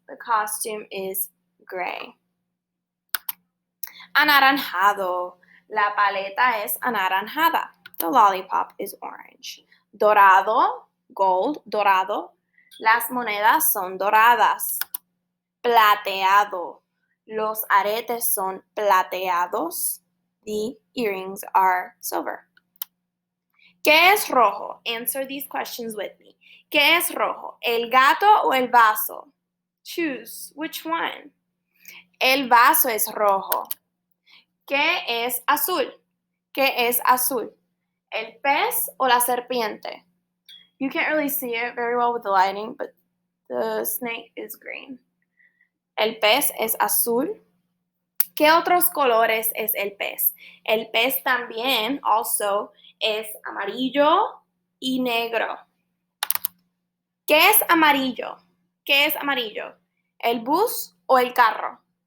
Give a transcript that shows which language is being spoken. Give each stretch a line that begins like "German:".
English: The costume is gray.
Spanish: Anaranjado. La paleta es anaranjada.
English: The lollipop is orange.
Spanish: Dorado, gold, dorado. Las monedas son doradas. Plateado. Los aretes son plateados.
English: The earrings are silver.
Spanish: ¿Qué es rojo?
English: Answer these questions with me.
Spanish: ¿Qué es rojo? ¿El gato o el vaso?
English: Choose. Which one?
Spanish: El vaso es rojo. ¿Qué es azul? ¿Qué es azul? ¿El pez o la serpiente?
English: You can't really see it very well with the lighting, but the snake is green.
Spanish: El pez es azul. ¿Qué otros colores es el pez? El pez también, also, es amarillo y negro. ¿Qué es amarillo? ¿Qué es amarillo? ¿El bus o el carro?